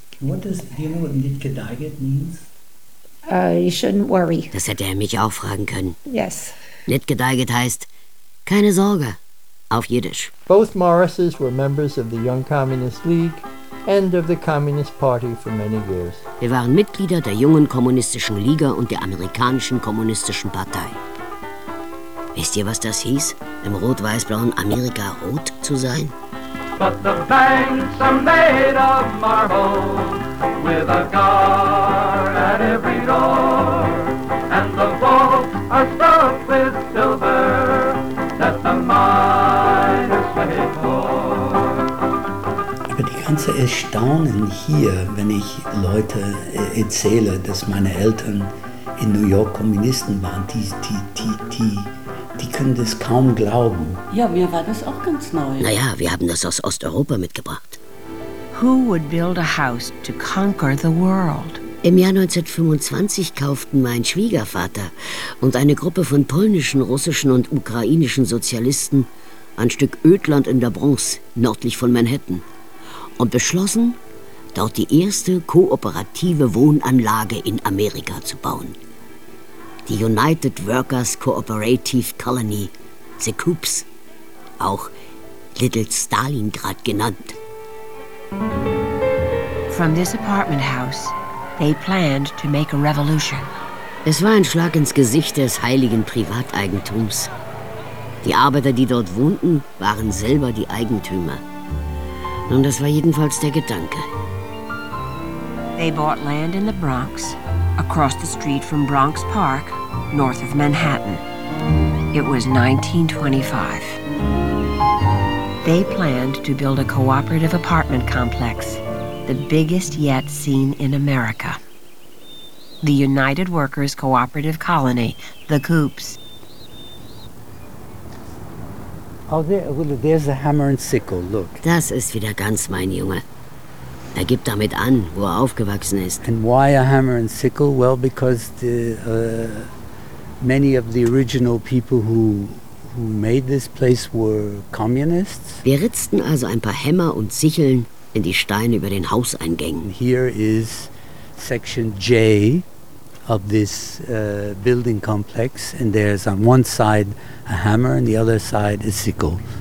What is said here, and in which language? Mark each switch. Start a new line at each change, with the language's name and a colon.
English: What does, do you know what Nitgedeiget means? You shouldn't worry.
German: Das hätte er mich auch fragen können.
English: Yes.
German: Nitgedeiget heißt, keine Sorge, auf Yiddish.
English: Both Morrises were members of the Young Communist League, end of the Communist Party for many years.
German: Wir waren Mitglieder der Jungen Kommunistischen Liga und der Amerikanischen Kommunistischen Partei. Wisst ihr, was das hieß, im rot-weiß-blauen Amerika rot zu sein?
English: But the banks are made of marble, with a guard at every door, and the vaults are stuffed with silver, that the miners pay for.
German: Ganze Erstaunen hier, wenn ich Leute erzähle, dass meine Eltern in New York Kommunisten waren, die können das kaum glauben. Ja, mir war das auch ganz neu. Naja, wir haben das aus Osteuropa mitgebracht.
English: Who would build a house to conquer the world?
German: Im Jahr 1925 kauften mein Schwiegervater und eine Gruppe von polnischen, russischen und ukrainischen Sozialisten ein Stück Ödland in der Bronx, nördlich von Manhattan. Und beschlossen, dort die erste kooperative Wohnanlage in Amerika zu bauen. Die United Workers Cooperative Colony, the Coops, auch Little Stalingrad genannt.
English: From this apartment house, they planned to make a revolution.
German: Es war ein Schlag ins Gesicht des heiligen Privateigentums. Die Arbeiter, die dort wohnten, waren selber die Eigentümer. Nun, das war jedenfalls der Gedanke.
English: They bought land in the Bronx, across the street from Bronx Park, north of Manhattan. It was 1925. They planned to build a cooperative apartment complex, the biggest yet seen in America. The United Workers Cooperative Colony, the Coops. Oh, there's the hammer and sickle, look.
German: Das ist wieder ganz mein Junge. Er gibt damit an, wo er aufgewachsen ist.
English: And why a hammer and sickle? Well, because the many of the original people who made this place were communists.
German: Wir ritzten also ein paar Hämmer und Sicheln in die Steine über den Hauseingängen.
English: Here is section J of this building complex, and there's on one side a hammer and the other side a sickle.